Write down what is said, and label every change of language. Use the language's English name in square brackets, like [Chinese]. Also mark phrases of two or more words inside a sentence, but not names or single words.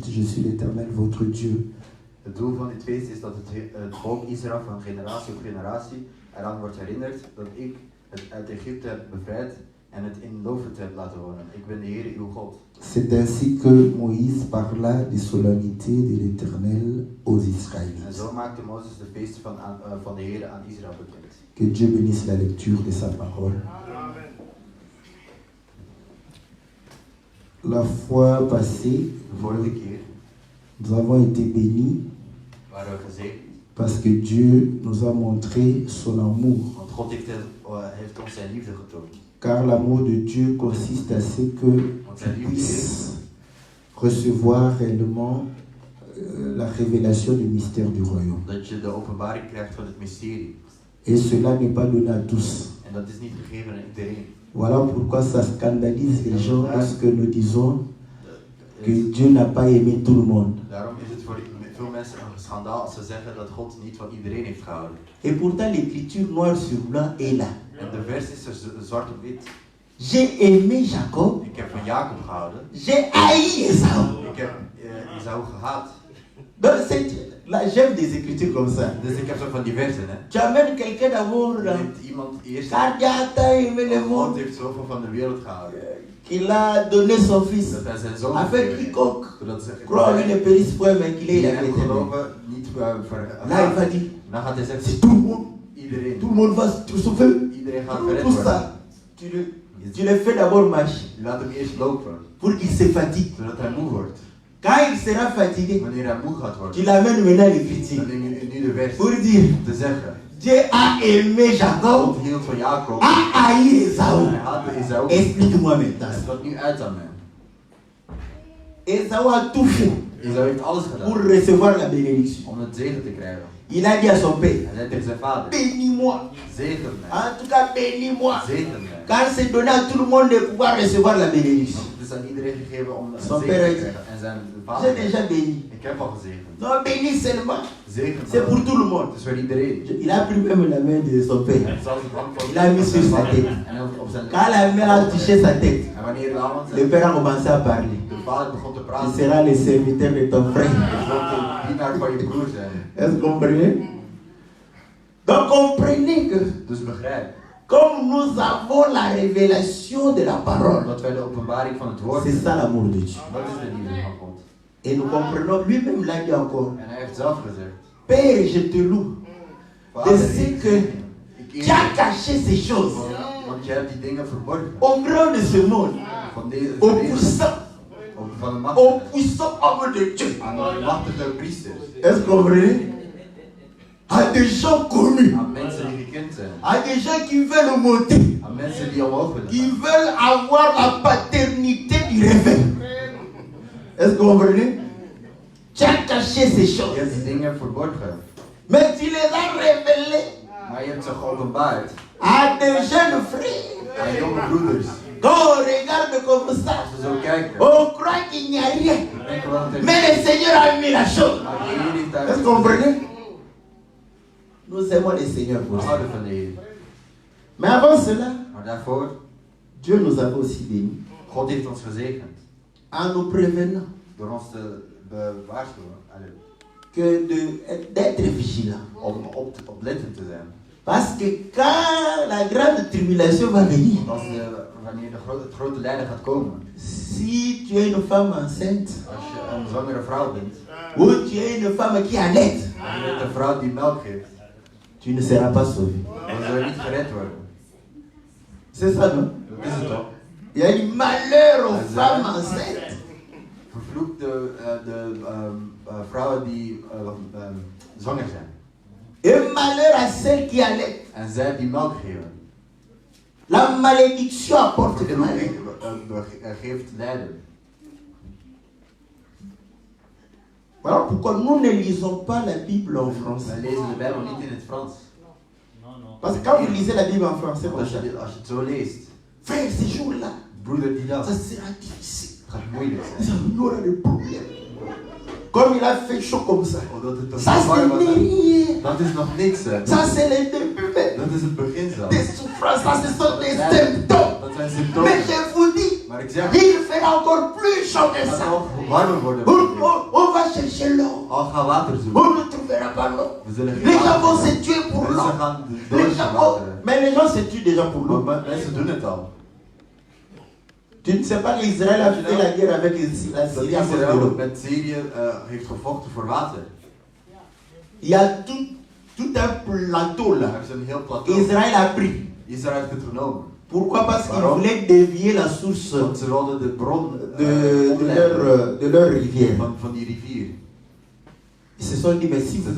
[French] Je suis l'Éternel, votre Dieu. [Dutch] Het doel van dit feest is dat het volk Israël van generatie op generatie eraan wordt herinnerd dat ik het uit Egypte heb bevrijd en het in loofhut heb laten wonen. Ik ben de Heer uw God. [French] C'est ainsi que Moïse parla des solennités de l'Éternel aux [Dutch] En [French] Israélites. [Dutch] zo maakte Mozes de feesten van de Heer aan Israël bekend. [French] Que Dieu bénisse la lecture de sa parole. La fois passée, [Dutch] De vorige keer [French] nous avons été bénis [Dutch] waren we gezegend, [French] parce que Dieu nous a montré son amour. [Dutch] want God heeft ons zijn liefde getoond. [French] Car l'amour de Dieu consiste à ce que tu puisses recevoir réellement la révélation du mystère du royaume. [Dutch] Dat je de openbaring krijgt van het mysterie. [French] Et cela n'est pas donné à tous. [Dutch] En dat is niet gegeven aan iedereen. [French] Voilà pourquoi ça scandalise les gens lorsque nous disons que Dieu n'a pas aimé tout le monde. [Dutch] Daarom is het voor veel mensen een schandaal als ze zeggen dat God niet van iedereen heeft gehouden. [French] Et pourtant l'écriture noir sur blanc est là. [Dutch] En de vers is er zwart op wit. [French] J'ai aimé Jacob, [Dutch] Ik heb van Jacob gehouden. [French] j'ai haï Esau. [Dutch] Ik heb Esau gehaat. [French] Donc là, j'aime des écritures comme ça. [Dutch] Dus ik heb zo van die versen, hè. [French] Tu amènes quelqu'un d'abord, [Dutch] Er heeft iemand eerst. [French] car Dieu a tant aimé le [Dutch] God [French] monde [Dutch] heeft zoveel van de wereld gehouden. [French] qu'il a donné son fils. [Dutch] Dat hij zijn zoon [French] Afin [Dutch] gegeven heeft. [French] quiconque [Dutch] Zodat ze [French] croit en lui ne périsse point, mais qu'il ait [Dutch] die [French] la [Dutch] in hem [French] vie éternelle. [Dutch] geloven niet [French] Là, il [Dutch] vergaan. [French] va dire, [Dutch] Dan gaat hij [French] c'est [Dutch] zeggen, [French] tout le monde. [Dutch] iedereen. [French] Tout le monde va se sauver. [Dutch] Iedereen gaat [French] Tout [Dutch] gered worden. [French] ça, tu le fais d'abord marcher [Dutch] Je laat hem eerst lopen, [French] pour qu'il se fatigue. [Dutch] zodat hij moe wordt. [French] Quand il sera fatigué, [Dutch] Wanneer hij moe gaat [French] tu [Dutch] worden, [French] l'amènes maintenant l'écriture [Dutch] dan neem je nu de vers [French] pour dire, [Dutch] te zeggen. [French] Dieu a aimé Jacob, [Dutch] God hield van Jacob. [French] a haï [Dutch] En [French] Esau. [Dutch] hij haatte Esau. [French] Explique-moi maintenant. [Dutch] Leg dat nu uit aan mij. [French] Esau a tout fait [Dutch] Esau heeft alles [French] pour [Dutch] gedaan [French] recevoir la bénédiction. [Dutch] om het zegen te krijgen. [French] Il a dit à son père, [Dutch] Hij zei tegen zijn vader, [French] bénis-moi. [Dutch] zegen mij, [French] En tout cas, bénis-moi. [Dutch] zegen mij. [French] Car c'est donné à tout le monde de pouvoir recevoir la bénédiction. [Dutch] Want het is aan iedereen gegeven om een [French] Son [Dutch] zegen [French] père [Dutch] te [French] a dit, [Dutch] krijgen. En zijn [French] j'ai [Dutch] vader, [French] déjà béni. [Dutch] ik heb al gezegend. [French] Non, bénis seulement. [Dutch] Zegen [French] C'est pour [Dutch] mij. [French] tout le monde. [Dutch] Het is voor iedereen. [French] Il a pris même la main de son père. [Dutch] Hij zal zijn hand [French] Il a mis sur sa tête. [Dutch] en op zijn [French] Quand la main a touché sa tête, [Dutch] En wanneer de hand [French] le père a commencé à parler. [Dutch] de vader begon te [French] Tu [Dutch] praten, [French] seras le serviteur de ton frère. [Dutch] je zult de dienaar van je broer zijn. [French] Est-ce que vous comprenez? Donc comprenez que [Dutch] Dus begrijp [French] comme nous avons la révélation de la parole, [Dutch] dat wij de openbaring van het woord [French] c'est [Dutch] hebben. [French] ça l'amour de Dieu. [Dutch] Dat is de liefde van God. [French] Et nous comprenons, lui-même l'a dit encore, [Dutch] En hij heeft zelf gezegd, [French] Père, je te loue [Dutch] Vader, [French] de ce [Dutch] ik [French] que [Dutch] eer [French] tu as [Dutch] je, [French] caché ces choses [Dutch] want je hebt die dingen verborgen. [French] au grand de ce monde, [Dutch] Van deze [French] au [Dutch] wereld, [French] puissant, [Dutch] van de [French] au [Dutch] machtige, [French] puissant homme de Dieu. [Dutch] aan de machtige priesters, [French] Est-ce que vous comprenez? À des gens connus. [Dutch] aan mensen die gekend kind zijn. [French] À des gens qui veulent monter, [Dutch] Aan mensen die omhoog willen [French] qui [Dutch] gaan. [French] veulent avoir la paternité du réveil. Est-ce que vous comprenez? Tu as caché ces [Dutch] Je [French] choses. [Dutch] hebt die dingen verborgen. [French] Mais tu les as révélées [Dutch] Maar je hebt ze geopenbaard [French] à des jeunes frères. [Dutch] aan jonge broeders. [French] Quand on regarde comme ça, [Dutch] Als we zo kijken, [French] on croit qu'il n'y a rien. [Dutch] dan denken we dat er [French] Mais le Seigneur a mis la chose. [Dutch] Maar de Heer heeft daar [French] Est-ce que vous comprenez? Nous aimons le Seigneur pour [Dutch] We [French] ça. [Dutch] houden van de Heer. [French] Mais avant cela, [Dutch] Maar daarvoor, [French] Dieu nous avait aussi bénis [Dutch] God heeft ons gezegend. [French] en nous prévenant [Dutch] Door ons te waarschuwen. Allee, [French] d'être vigilants. [Dutch] om oplettend te zijn. [French] Parce que quand la grande tribulation va venir, [Dutch] Wanneer het grote lijden gaat komen. [French] si tu es une femme enceinte, [Dutch] Als je een zwangere vrouw bent. [French] ou tu es une femme qui allait, [Dutch] En je bent een vrouw die melk geeft. [French] tu ne seras pas sauvé. [Dutch] Dan zal je niet gered worden. [French] C'est ça, non? [Dutch] Dat is het toch? [French] Il y a du malheur aux femmes enceintes. [Dutch] Vervloekt de vrouwen die zwanger zijn. [French] Et malheur à celles qui allait. [Dutch] En zij die melk geven. [French] La malédiction apporte le malheur. [Dutch] Geeft lijden. [French] Voilà pourquoi nous ne lisons pas la Bible en français. [Dutch] Wij lezen de Bijbel niet in het Frans. [French] Parce que quand vous lisez la Bible en français, [Dutch] Want als je het zo leest, [French] frère, ces jours-là, [Dutch] broeder die dag, [French] ça sera difficile. [Dutch] het gaat moeilijk zijn. [French] Il y aura des problèmes. Comme il a fait chaud comme ça. [Dutch] Omdat het toch [French] Ça, [Dutch] zo warm was. [French] c'est rien. [Dutch] Dat is nog niks. Hè. [French] Ça, c'est le début [Dutch] Dat is het begin zelf. [French] des souffrances. Ça, ce sont des symptômes. [Dutch] Dat zijn [French] Mais [Dutch] symptomen. [French] je vous dis, [Dutch] Maar ik zeg, [French] il fera encore plus chaud que [Dutch] het gaat [French] ça. [Dutch] nog warmer worden. [French] On va chercher l'eau. [Dutch] Al ga water zoeken. [French] On ne trouvera pas l'eau. [Dutch] We zullen geen [French] Les gens vont [Dutch] water [French] se [Dutch] hebben. [French] tuer pour l'eau. [Dutch] Mensen gaan [French] Les [Dutch] dood [French] gens [Dutch] voor [French] vont... [Dutch] water. [French] Mais les gens se tuent déjà pour l'eau. [Dutch] Maar mensen doen het al. [French] Tu ne sais pas qu'Israël a fait la guerre avec la [Dutch] Dat [French] Syrie à cause de [Dutch] Israël [French] l'eau. [Dutch] met Syrië heeft gevochten voor water. [French] Il y a tout un plateau [Dutch] Er [French] là. [Dutch] is een heel plateau. [French] Israël a pris. [Dutch] Israël heeft het genomen. [French] Pourquoi? Parce qu'ils [Dutch] Waarom? [French] voulaient dévier la source [Dutch] Want ze wilden de bron [French] de leur rivière. [Dutch] van die rivier. [French] Ils se sont dit, mais si vous